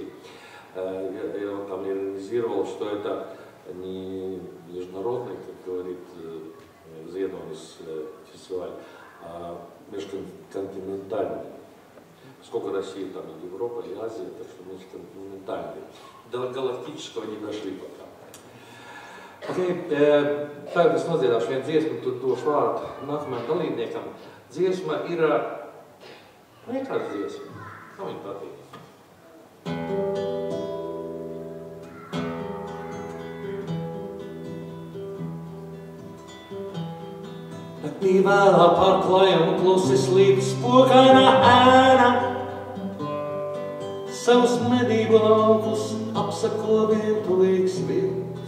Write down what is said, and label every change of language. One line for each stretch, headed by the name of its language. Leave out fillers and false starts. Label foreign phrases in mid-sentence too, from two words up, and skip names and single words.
Russian: Я там иронизировал, что это не международный, как говорит Зенонис фестиваль, а межконтинентальный. Сколько России, там и Европа, и Азия, так что межконтинентальный. До галактического не дошли пока.
Latvian: Tagad es nodziedāšu vienu dziesmu, tu došu vārdu nākamajam dalībniekam. Dziesma ir vienkārši dziesma. Kā viņa patīk? Naktī vēlā pārklājam klusi slīd spokaina ēna, savus medību laukus apsako vientulīgs vilks.